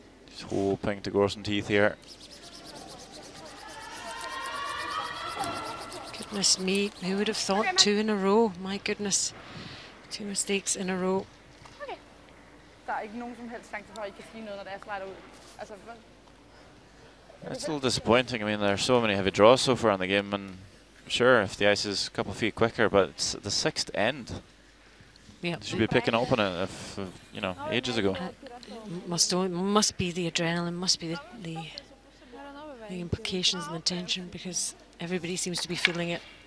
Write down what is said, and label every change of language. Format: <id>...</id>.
<en>Just hoping to grow some teeth here. Goodness me, who would have thought 2 in a row? My goodness, 2 mistakes in a row. Okay.</en> <da>Der ikke nogen som helst chance for, at I kan sige noget, når det slider ud. Altså,</da> <en>It's a little disappointing. I mean, there are so many heavy draws so far in the game, and sure, if the ice is a couple of feet quicker, but it's the 6th end. Yeah, Should be picking up on it, if, you know, ages ago. Must be the adrenaline, must be the implications and the tension, because everybody seems to be feeling it.</en>